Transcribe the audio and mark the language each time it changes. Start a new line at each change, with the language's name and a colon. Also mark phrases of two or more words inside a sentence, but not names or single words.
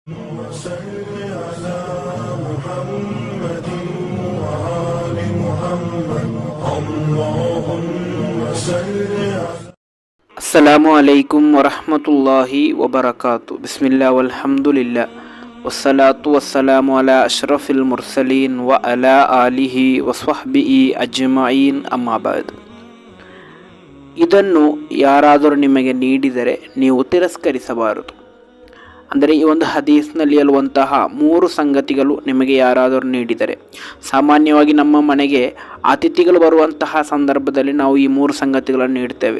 Arabic: وصل على محمد وآل محمد اللهم صل على السلام عليكم ورحمة الله وبركاته. بسم الله والحمد لله والصلاة والسلام على أشرف المرسلين وعلى آله وصحبه أجمعين أما بعد.
Kannada: ಇದನ್ನು ಯಾರಾದರೂ ನಿಮಗೆ ನೀಡಿದರೆ ನೀವು ತಿರಸ್ಕರಿಸಬಾರದು. ಅಂದರೆ ಈ ಒಂದು ಹದೀಸ್ನಲ್ಲಿ ಹೇಳುವಂತಹ 3 ಸಂಗತಿಗಳು ನಿಮಗೆ ಯಾರಾದರೂ ನೀಡಿದರೆ, ಸಾಮಾನ್ಯವಾಗಿ ನಮ್ಮ ಮನೆಗೆ ಅತಿಥಿಗಳು ಬರುವಂತಹ ಸಂದರ್ಭದಲ್ಲಿ ನಾವು ಈ 3 ಸಂಗತಿಗಳನ್ನು ನೀಡ್ತೇವೆ.